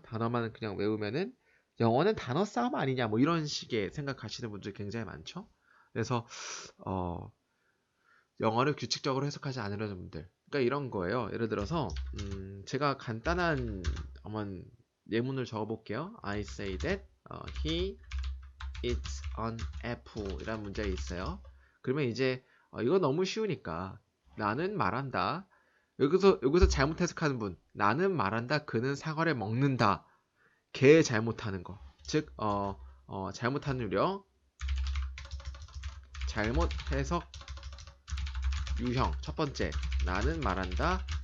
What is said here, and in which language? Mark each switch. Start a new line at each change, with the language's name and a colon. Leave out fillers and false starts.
Korean: 단어만 그냥 외우면은 영어는 단어 싸움 아니냐 뭐 이런 식의 생각하시는 분들 굉장히 많죠. 그래서 영어를 규칙적으로 해석하지 않으려는 분들 그러니까 이런 거예요. 예를 들어서 제가 간단한 한번 예문을 적어 볼게요.
English: I say that he eats an apple
Korean: 이라는 문제가 있어요. 그러면 이제 이거 너무 쉬우니까 나는 말한다. 여기서 잘못 해석하는 분. 나는 말한다. 그는 사과를 먹는다. 걔 잘못하는 거. 즉, 잘못하는 유령. 잘못 해석 유형. 첫 번째. 나는 말한다.